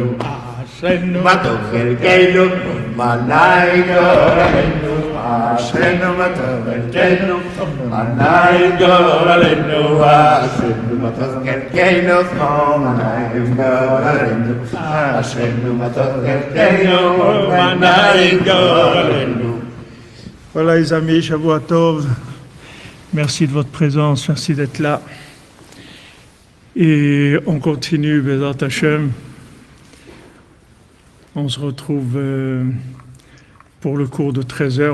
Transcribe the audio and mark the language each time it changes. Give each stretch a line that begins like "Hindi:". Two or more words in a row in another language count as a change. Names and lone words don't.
Hebrew: אשרינו מה טוב חלקנו ומה נעים גורלנו. אשרינו מה טוב חלקנו ומה נעים גורלנו. אשרינו מה טוב חלקנו ומה נעים גורלנו. אשרינו מה טוב חלקנו ומה נעים גורלנו.
French: Voilà les amis,
Hebrew: שבוע טוב.
French: Merci de votre présence, merci d'être là. Et on continue,
Hebrew: בעזרת השם.
French: On se retrouve pour le cours de 13h.